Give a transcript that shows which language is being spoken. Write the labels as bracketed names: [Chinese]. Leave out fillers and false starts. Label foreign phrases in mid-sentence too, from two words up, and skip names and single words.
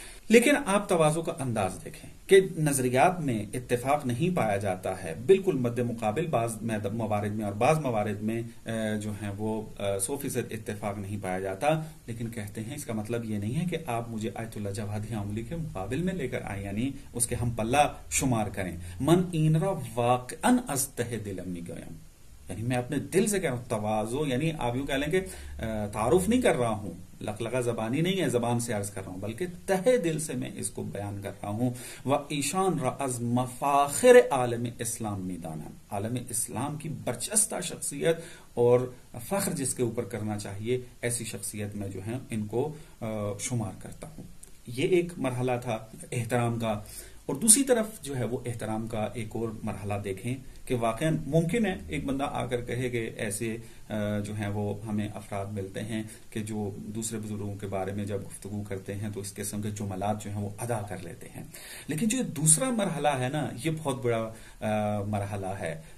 [Urdu] لیکن آپ تواضع کا انداز دیکھیں کہ نظریات میں اتفاق نہیں پایا جاتا ہے، بالکل مد مقابل بعض موارد میں اور بعض موارد میں جو ہیں وہ 100% اتفاق نہیں پایا جاتا، لیکن کہتے ہیں اس کا مطلب یہ نہیں ہے کہ آپ مجھے آیت اللہ جوادی عاملی کے مقابل میں لے کر آئیں، یعنی اس کے ہم پلہ شمار کریں۔ [Persian] من این را واقعا از ته دلم میگویم، [Urdu] یعنی میں اپنے دل سے کہہ رہا ہوں، تواضع یعنی آپ یوں کہہ لیں کہ تعارف نہیں کر رہا ہوں، لقلقہ زبانی نہیں ہے، زبان سے عرض کر رہا ہوں، بلکہ تہہ دل سے میں اس کو بیان کر رہا ہوں۔ [Persian] و ایشان را از مفاخر عالم اسلام میدانم، [Urdu] عالم اسلام کی برجستہ شخصیت اور فخر جس کے اوپر کرنا چاہیے، ایسی شخصیت میں جو ہے ان کو شمار کرتا ہوں۔ یہ ایک مرحلہ تھا احترام کا، اور دوسری طرف جو ہے وہ احترام کا ایک اور مرحلہ دیکھیں کہ واقعا ممکن ہے ایک بندہ آ کر کہے کہ ایسے جو ہیں وہ ہمیں افراد ملتے ہیں کہ جو دوسرے بزرگوں کے بارے میں جب گفتگو کرتے ہیں تو اس قسم کے جملات جو ہیں وہ ادا کر لیتے ہیں، لیکن جو دوسرا مرحلہ ہے نا، یہ بہت بڑا مرحلہ ہے۔